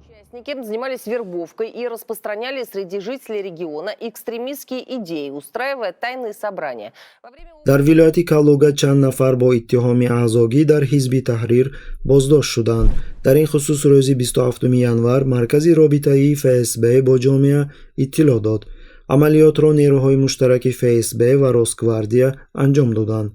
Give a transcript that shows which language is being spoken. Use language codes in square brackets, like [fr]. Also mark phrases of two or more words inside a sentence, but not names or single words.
[ru] Никем занимались вербовкой и распространяли среди жителей региона экстремистские идеи, устраивая тайные собрания. [tg] дар вилояти Калуга чанд нафар бо иттиҳоми аъзогӣ дар ҳизби таҳрир боздошт шуданд. дар ин хусус рӯзи 27 январ маркази робитаии ФСБ бо ҷомеа иттилоъ дод. амалиётро нерӯҳои муштараки ФСБ ва Росгвардия анҷом доданд.